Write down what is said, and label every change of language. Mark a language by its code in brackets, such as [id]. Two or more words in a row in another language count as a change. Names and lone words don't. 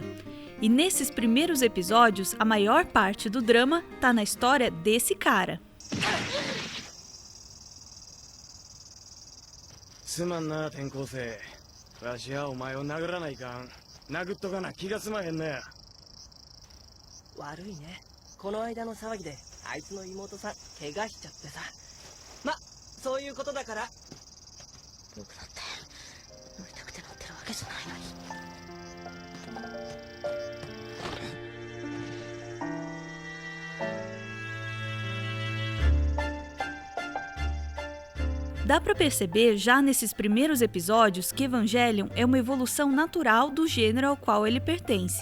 [pt] E nesses primeiros episódios, a maior parte do drama tá na história desse cara. [ja] すまんな転校生。わしはお前を殴らないかん。殴っとかな気が済まへんね。悪いね。この間の騒ぎであいつの妹さん怪我しちゃってさ。ま、そういうことだから。僕だって乗りたくて乗ってるわけじゃないのに。 [pt] Dá pra perceber já nesses primeiros episódios que Evangelion é uma evolução natural do gênero ao qual ele pertence.